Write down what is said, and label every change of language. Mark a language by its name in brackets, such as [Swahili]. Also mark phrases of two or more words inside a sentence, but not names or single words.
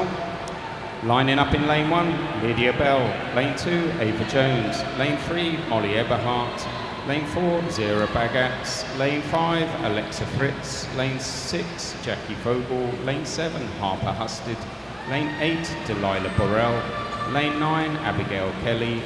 [English] Lining up in lane 1, Lydia Bell. Lane 2, Ava Jones. Lane 3, Molly Eberhardt. Lane 4, Zara Bagats. Lane 5, Alexa Fritz. Lane 6, Jackie Vogel. Lane 7, Harper Husted. Lane 8, Delilah Burrell. Lane 9, Abigail Kelly.